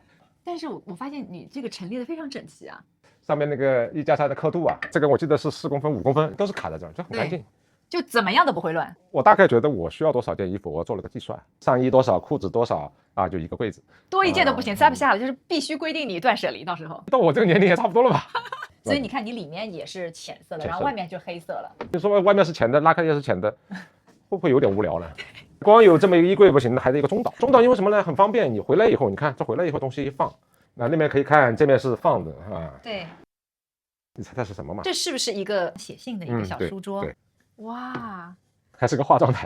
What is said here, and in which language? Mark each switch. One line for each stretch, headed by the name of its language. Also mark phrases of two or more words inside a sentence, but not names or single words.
Chinese: 但是我發現你這個陳列的非常整齊啊，上面那個衣架上的刻度啊，這個我記得是4公分、5公分，都是卡在這兒，就很乾淨，就怎麼樣都不會亂。我大概覺得我需要多少件衣服，我做了個計算，上衣多少，褲子多少啊，就一個櫃子，多一件都不行，塞不下了，就是必須規定你斷捨離，到時候。到我這個年齡也差不多了吧？所以你看，你裡面也是淺色的，然後外面就黑色了。你說外面是淺的，拉開也是淺的，會不會有點無聊呢？光有這麼一個衣櫃不行，還是一個中島。中島因為什麼呢？很方便，你回來以後，你看這回來以後東西一放，那邊可以看，這邊是放的啊。對。你猜它是什麼嗎？這是不是一個寫信的一個小書桌？對。哇。還是個化妝台。